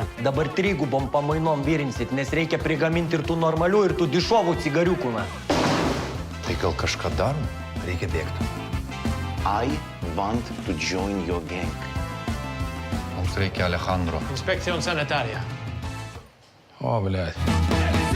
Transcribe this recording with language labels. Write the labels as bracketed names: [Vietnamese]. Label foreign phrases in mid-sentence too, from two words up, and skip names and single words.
[Lithuanian] Dabar trigubom pamainom virinsit, nes reikia prigaminti ir tų normalių, ir tų dišovų cigariukų, na. Tai gal kažką darom? Reikia bėgti. [English] I want to join your gang. [Lithuanian] Mums reikia Alejandro. [Spanish] Inspekción sanitaria. [Russian] О, блядь.